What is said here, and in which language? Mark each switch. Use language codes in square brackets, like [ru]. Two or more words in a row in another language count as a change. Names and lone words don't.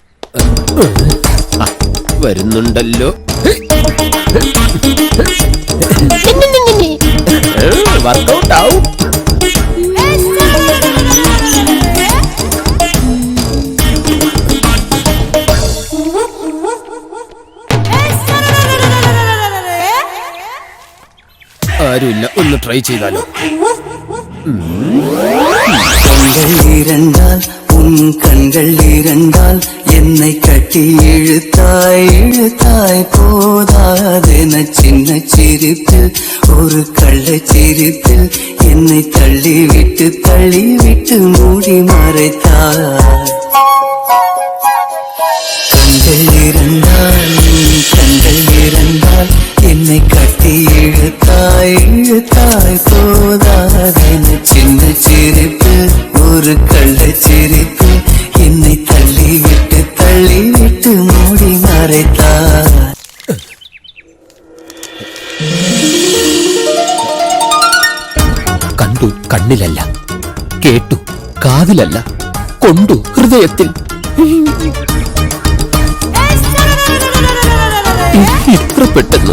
[ml] വരുന്നുണ്ടല്ലോ. വർക്കൗട്ട് ആവും. ആരുമില്ല, ഒന്ന് ട്രൈ ചെയ്താലോ? [ta] கண்கள் இரண்டால் என்னை கட்டி இழுத்தாய் இழுத்தாய் போதாதென சின்ன சிரிப்பில் ஒரு கள்ளச் சிரிப்பில் என்னை தள்ளிவிட்டு மூடி மறைத்தாய். கண்கள் இரண்டால் என்னை கட்டி இழுத்தாய் இழுத்தாய் போதாதென சின்ன சிரிப்பில் ஒரு கள்ளச் சிரிப்பில் என்னை தள்ளிவிட்டு மூடி மறைத்தாய். [ml] കണ്ടു കണ്ണിലല്ല, കേട്ടു കാതിലല്ല, കൊണ്ടു ഹൃദയത്തിൽ. ഇത്ര പെട്ടെന്ന്?